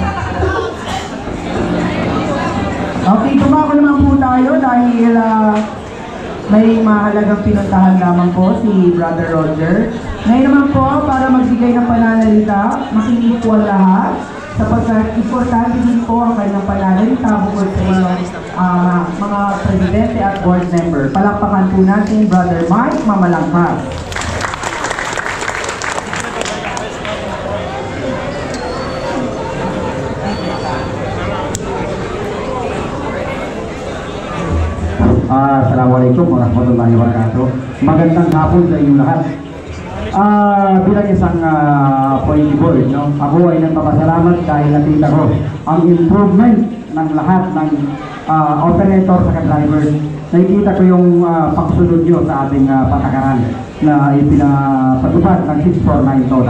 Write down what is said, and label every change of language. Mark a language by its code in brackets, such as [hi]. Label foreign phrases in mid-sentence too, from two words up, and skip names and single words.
[tl] Okay, dumako naman po tayo dahil may mahalagang pinuntahan lamang po si Brother Roger. Ngayon naman po, para magbigay ng pananalita, makinig po ang lahat sapagkat importante din po ang kanyang pananalita bukod sa inyong mga presidente at board member. Palakpakan po natin Brother Mike Mamalangkas. [ar] السلام عليكم ورحمة الله وبركاته. [tl] Magandang hapon sa inyong lahat. Bilang isang [en] appointee board, [tl] no? Ako ay nagpapasalamat dahil nakita ko ang improvement ng lahat ng operator sa drivers. Nakikita ko yung pagsunod nyo sa ating patakaran na ipinapatupad ng 649 TODA.